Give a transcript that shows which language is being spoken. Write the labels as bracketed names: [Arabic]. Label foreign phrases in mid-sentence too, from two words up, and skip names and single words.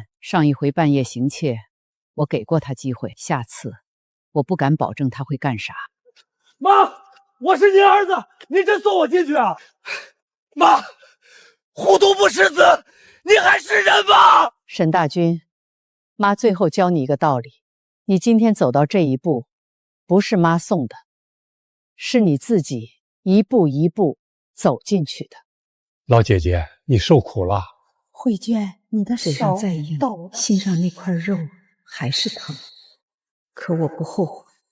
[Chinese] 上一回半夜行竊，我給過他機會，下次我不敢保證他會幹啥。媽，我是您兒子，您真送我進去啊？媽，糊塗不識字，你還是人嗎？沈大軍，媽最後教你一個道理，你今天走到這一步，不是媽送的，是你自己一步一步走進去的。老姐姐，你受苦了。慧娟，你的手再硬，心上那塊肉還是疼，可我不後悔。